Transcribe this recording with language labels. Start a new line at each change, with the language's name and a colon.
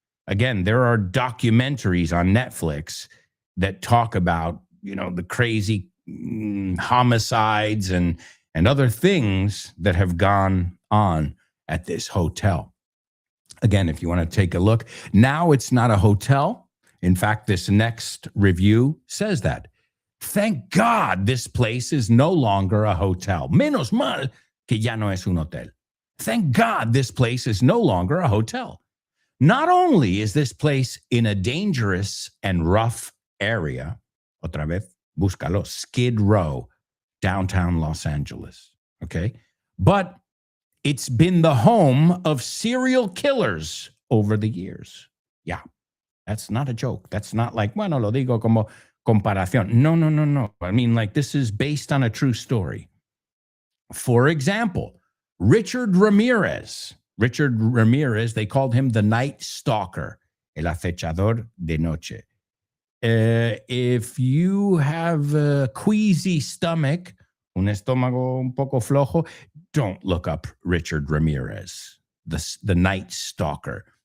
English: Again, there are documentaries on Netflix that talk about, the crazy homicides and other things that have gone on at this hotel. Again, if you want to take a look, now it's not a hotel. In fact, this next review says that. Thank God this place is no longer a hotel.
Spanish: Menos mal que ya no es un hotel.
English: Thank God this place is no longer a hotel. Not only is this place in a dangerous and rough area,
Spanish: otra vez, búscalo,
English: Skid Row, downtown Los Angeles, okay? But it's been the home of serial killers over the years. Yeah, that's not a joke. That's not like,
Spanish: bueno, lo digo como comparación.
English: No. This is based on a true story. For example, Richard Ramirez, they called him the Night Stalker,
Spanish: el acechador de noche.
English: If you have a queasy stomach,
Spanish: un estómago un poco flojo,
English: don't look up Richard Ramirez, the Night Stalker.